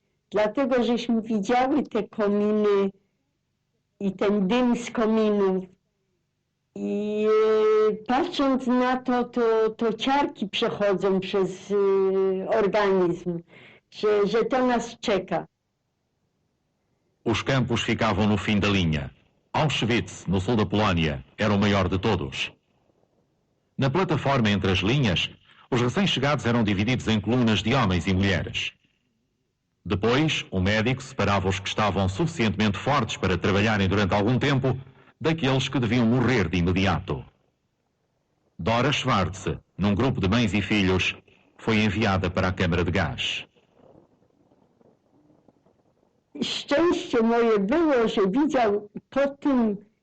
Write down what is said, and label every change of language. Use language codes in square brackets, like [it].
[pl] Dlatego, żeśmy widziały te kominy i ten dym z kominów. I patrząc na to ciarki przechodzą przez organizm, że to nas czeka. [pt] Os campos ficavam no fim da linha. Auschwitz, no sul da Polónia, era o maior de todos. Na plataforma entre as linhas, os recém-chegados eram divididos em colunas de homens e mulheres. Depois, o médico separava os que estavam suficientemente fortes para trabalharem durante algum tempo daqueles que deviam morrer de imediato. Dora Schwartz, num grupo de mães e filhos, foi enviada para a câmara de gás. [pl] Szczęście moje było, że widział po tym